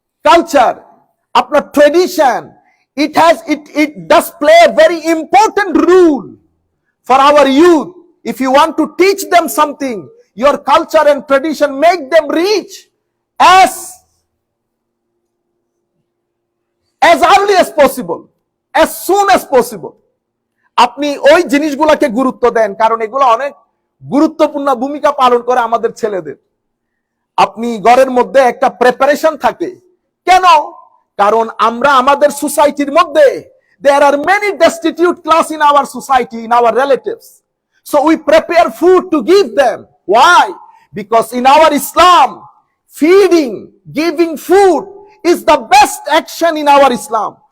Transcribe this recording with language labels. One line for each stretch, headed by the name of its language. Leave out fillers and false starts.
English: Culture, apna tradition, it does play a very important role for our youth. If you want to teach them something, your culture and tradition make them reach as early as possible, as soon as possible.
Bangla: আপনি ওই জিনিসগুলোকে গুরুত্ব দেন, কারণ এগুলো অনেক গুরুত্বপূর্ণ ভূমিকা পালন করে আমাদের ছেলেদের। আপনি ঘরের মধ্যে একটা প্রিপারেশন থাকে, কেন? কারণ আমরা আমাদের সোসাইটির মধ্যে
English: there are many destitute class in our society, in our relatives, so we prepare food to give them. Why? Because in our Islam, feeding, giving food is the best action in our Islam.